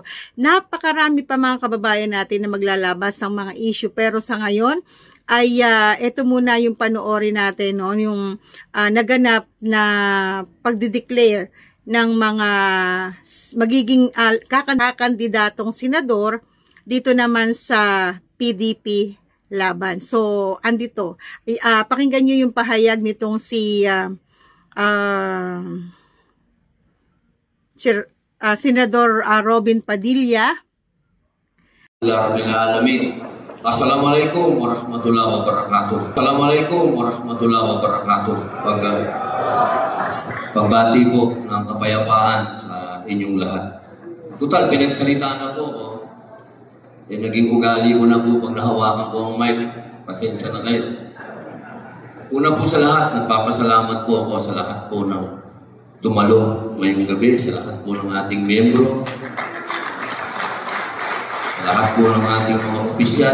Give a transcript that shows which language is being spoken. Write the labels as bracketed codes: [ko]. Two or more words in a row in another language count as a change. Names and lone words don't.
[tl] Napakarami pa mga kababayan natin na maglalabas ang mga issue, pero sa ngayon ay ito muna yung panoorin natin, no, yung naganap na pagdideclare ng mga magiging kakandidatong senador dito naman sa PDP laban. So, andito. Pakinggan nyo yung pahayag nitong si Senador Robin Padilla. [ar] السلام عليكم ورحمة الله وبركاته. السلام عليكم ورحمة الله وبركاته. [tl] Pagbati po ng kapayapaan sa inyong lahat. Total, pinagsalita na po ako. Naging ugali ko na po pag nahawakan ko ang mic. Pasensya na kayo. Una po sa lahat, nagpapasalamat po ako sa lahat po ng dumalo ngayong gabi, sa lahat po ng ating miyembro, sa lahat po ng ating mga opisyal.